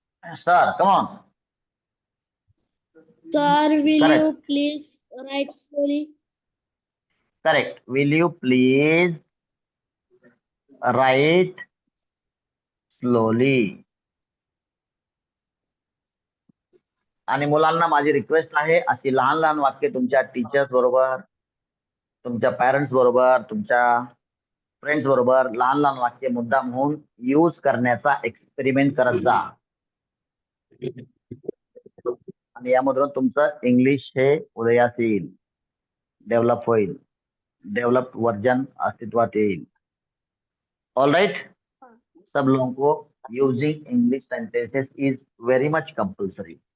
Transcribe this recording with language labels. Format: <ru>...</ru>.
<en>Sir, come on. Sir, will Correct. you please write slowly? Correct. Will you please write slowly?</en> <mr>आणि मुलांना माझी request आहे, अशी लहान लहान वाक्य तुमच्या टीचर्स बरोबर, तुमच्या पॅरेंट्स बरोबर, तुमच्या फ्रेंड्स बरोबर लहान लहान वाक्य मुद्दाम होऊन यूज करण्याचा एक्सपेरिमेंट करत जा. आणि यामधून तुमचं इंग्लिश हे उदयास येईल, डेव्हलप होईल, डेव्हलप वर्जन अस्तित्वात येईल.</mr> <en>All right.</en> <hi>सब लोगों को</hi> <en>Using English sentences is very much compulsory.</en>